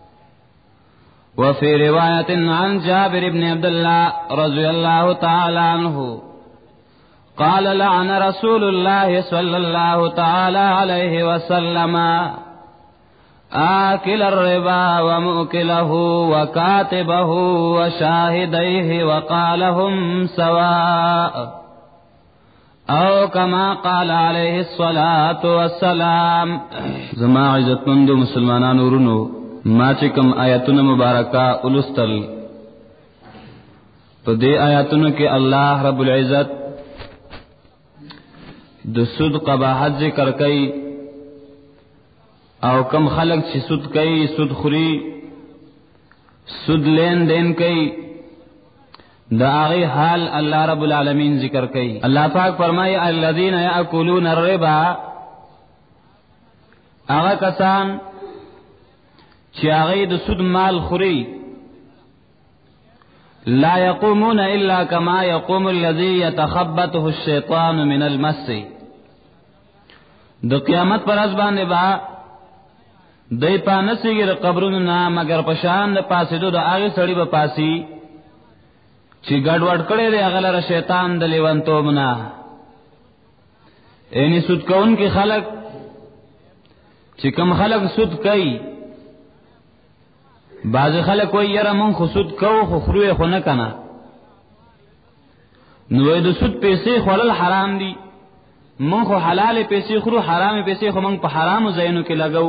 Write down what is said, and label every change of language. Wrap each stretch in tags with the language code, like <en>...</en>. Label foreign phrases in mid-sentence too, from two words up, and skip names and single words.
<ar>وفي رواية عن جابر بن عبد الله رضي الله تعالى عنه قال لعن رسول الله صلى الله تعالى عليه وسلم آكل الربا وموكله وكاتبه وشاهديه وقال هم سواء او كما قال عليه الصلاة والسلام.</ar> <ps>زما عزتمند مسلمانان ورونو ما چې کوم آیاتونه مبارکه ولستل په دې آیاتونو کې</ps> <ar>الله رب العزت</ar> <ps>د سود قباحت ذکر کوي او کم خلق چې سود کوي، سود خوري، سود لین دین کوي، دا هغه حال</ps> <ar>الله رب العالمین</ar> <ps>ذکر کوي. الله پاک فرمایي</ps> <ar>الذين ياكلون الربا،</ar> <ps>هغه کسان چې هغه د سود مال خوري،</ps> <ar>لا يقومون الا كما يقوم الذي يتخبطه الشيطان من المس.</ar> <ps>د قیامت پر ورځ باندې با دای پانسیږي د قبرونو نه مگر پشان د پاسېدو د هغه سړي به پاسي چې ګډوډ کړي دی هغه لره شیطان د لیوانتوب نه. یعنی سود کون کې خلق چې کوم خلق سود کوي، بعض خلق وایي یاره مونږ خو سود کوو خو خورو خو نه کنه، نو د سود پیسې خورل حرام دي، مونږ خو حلال پیسې خورو، حرام پیسې خو مونږ په حرامو ځایونو کې لګو.</ps>